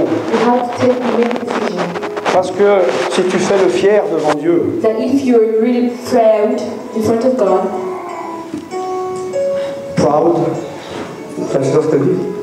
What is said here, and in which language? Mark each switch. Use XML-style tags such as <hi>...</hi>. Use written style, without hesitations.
<en>You have to take a decision.</en> <fr>Parce que si tu fais le fier devant Dieu,</fr> <en>That if you're really proud in front of God,</en> <fr>proud, c'est ça ce que tu dis?</fr>